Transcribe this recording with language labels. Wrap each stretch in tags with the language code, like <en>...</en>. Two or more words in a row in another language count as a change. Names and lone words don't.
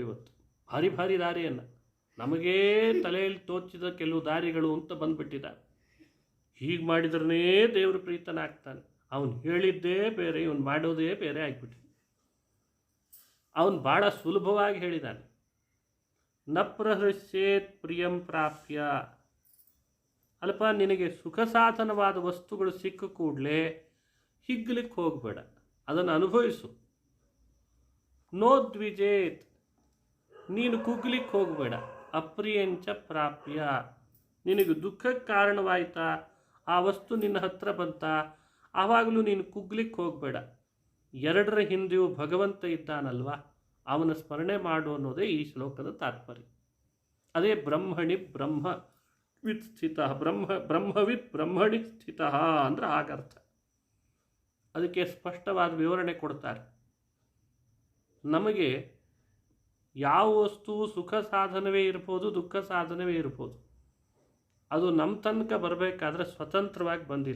<kn>ಇವತ್ತು ಭಾರಿ ದಾರಿಯನ್ನು, ನಮಗೇ ತಲೆಯಲ್ಲಿ ತೋಚಿದ ಕೆಲವು ದಾರಿಗಳು ಅಂತ ಬಂದುಬಿಟ್ಟಿದ್ದಾರೆ. ಹೀಗೆ ಮಾಡಿದ್ರೇ ದೇವರು ಪ್ರೀತನಾಗ್ತಾನೆ. ಅವನು ಹೇಳಿದ್ದೇ ಬೇರೆ, ಇವನು ಮಾಡೋದೇ ಬೇರೆ ಆಗಿಬಿಟ್ಟಿದೆ. ಅವನು ಭಾಳ ಸುಲಭವಾಗಿ ಹೇಳಿದ್ದಾನೆ,</kn> <sa>ನ ಪ್ರಹೃಷ್ಯೇತ್ ಪ್ರಿಯಂ ಪ್ರಾಪ್ಯ.</sa> <kn>ಅಲ್ಪ, ನಿನಗೆ ಸುಖ ಸಾಧನವಾದ ವಸ್ತುಗಳು ಸಿಕ್ಕ ಕೂಡಲೇ ಹಿಗ್ಲಿಕ್ಕೆ ಹೋಗಬೇಡ, ಅದನ್ನು ಅನುಭವಿಸು. ನೋದ್ವಿಜೇತ್, ನೀನು ಕುಗ್ಲಿಕ್ಕೆ ಹೋಗಬೇಡ.</kn> <sa>ಅಪ್ರಿಯಂಚ ಪ್ರಾಪ್ಯ,</sa> <kn>ನಿನಗೆ ದುಃಖಕ್ಕೆ ಕಾರಣವಾಯ್ತಾ, ಆ ವಸ್ತು ನಿನ್ನ ಹತ್ರ ಬಂತ, ಆವಾಗಲೂ ನೀನು ಕುಗ್ಲಿಕ್ಕೆ ಹೋಗಬೇಡ. ಎರಡರ ಹಿಂದೆಯೂ ಭಗವಂತ ಇದ್ದಾನಲ್ವ, ಅವನ ಸ್ಮರಣೆ ಮಾಡು ಅನ್ನೋದೇ ಈ ಶ್ಲೋಕದ ತಾತ್ಪರ್ಯ.</kn> <sa>ಅದೇ ಬ್ರಹ್ಮಣಿ ಬ್ರಹ್ಮವಿತ್ ಸ್ಥಿತ, ಬ್ರಹ್ಮವಿತ್ ಬ್ರಹ್ಮಣಿ ಸ್ಥಿತ</sa> <kn>ಅಂದರೆ ಆಗರ್ಥ. ಅದಕ್ಕೆ ಸ್ಪಷ್ಟವಾದ ವಿವರಣೆ ಕೊಡ್ತಾರೆ. ನಮಗೆ ಯಾವ ವಸ್ತು ಸುಖ ಸಾಧನವೇ ಇರ್ಬೋದು, ದುಃಖ ಸಾಧನವೇ ಇರ್ಬೋದು, ಅದು ನಮ್ಮ ತನಕ ಬರಬೇಕಾದ್ರೆ ಸ್ವತಂತ್ರವಾಗಿ ಬಂದಿಲ್ಲ.</kn>